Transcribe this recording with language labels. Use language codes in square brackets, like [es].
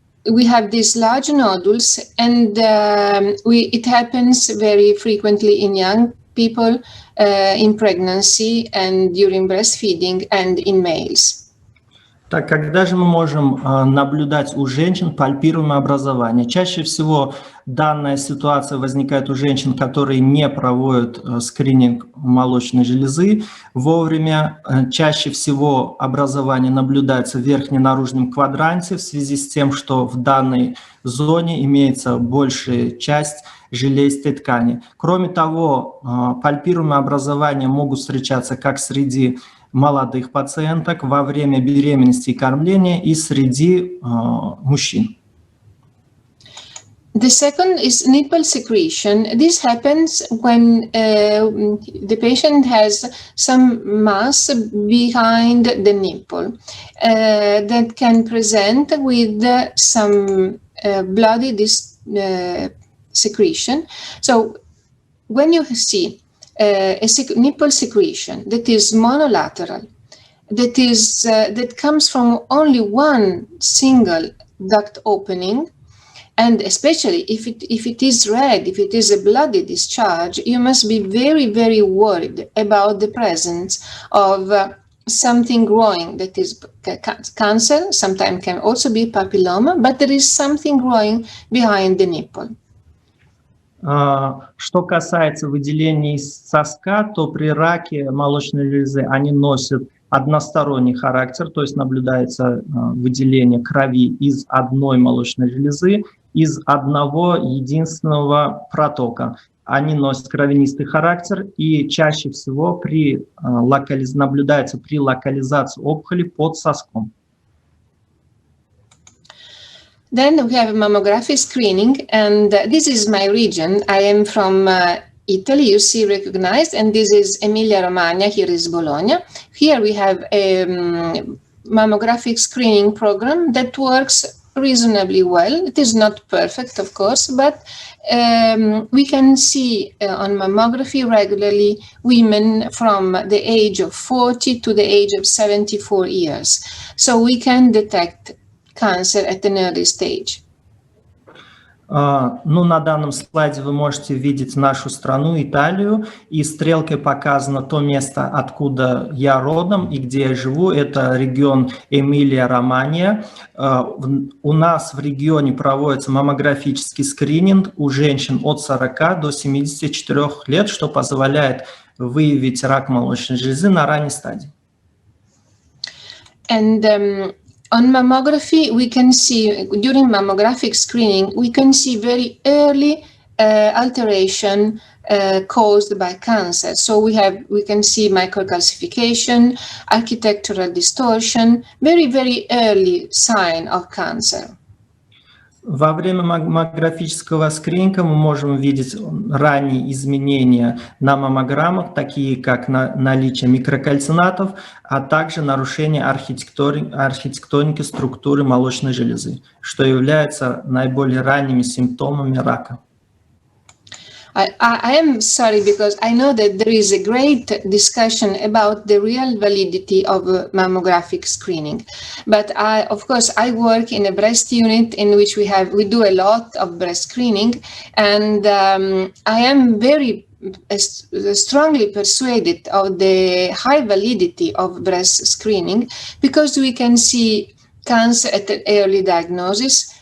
[en] We have these large nodules, and it happens very frequently in young people, in pregnancy and during breastfeeding, and in males. [ru] Так, когда же мы можем наблюдать у женщин пальпируемое образование? Чаще всего данная ситуация возникает у женщин, которые не проводят скрининг молочной железы вовремя. Чаще всего образование наблюдается в верхненаружном квадранте в связи с тем, что в данной зоне имеется большая часть железистой ткани. Кроме того, пальпируемые образования могут встречаться как среди молодых пациенток во время беременности и кормления и среди мужчин. [en] The second is nipple secretion. This happens when the patient has some mass behind the nipple that can present with some bloody secretion. So when you see a nipple secretion that is monolateral, that comes from only one single duct opening, and especially if it is red, if it is a bloody discharge, you must be very, very worried about the presence of something growing that is cancer. Sometimes can also be papilloma, but there is something growing behind the nipple. [ru] Что касается выделений из соска, то при раке молочной железы они носят односторонний характер, то есть наблюдается выделение крови из одной молочной железы, из одного единственного протока. Они носят кровянистый характер и чаще всего наблюдается при локализации опухоли под соском. [en] Then we have mammographic screening, and this is my region. I am from Italy, you see recognized, and this is Emilia-Romagna, here is Bologna. Here we have a mammographic screening program that works reasonably well. It is not perfect, of course, but we can see on mammography regularly women from the age of 40 to the age of 74 years. So we can detect cancer at an early stage. [ru] Ну, на данном слайде вы можете видеть нашу страну, Италию, и стрелкой показано то место, откуда я родом и где я живу. Это регион Эмилия-Романья. У нас в регионе проводится маммографический скрининг у женщин от 40 до 74 лет, что позволяет выявить рак молочной железы на ранней стадии. [en] And on mammography, we can see, during mammographic screening, we can see very early alteration caused by cancer. So we can see microcalcification, architectural distortion, very, very early sign of cancer. [ru] Во время маммографического скрининга мы можем видеть ранние изменения на маммограммах, такие как наличие микрокальцинатов, а также нарушение архитектоники структуры молочной железы, что является наиболее ранними симптомами рака. [en] I am sorry because I know that there is a great discussion about the real validity of mammographic screening, but of course I work in a breast unit in which we do a lot of breast screening, and I am very strongly persuaded of the high validity of breast screening because we can see cancer at an early diagnosis.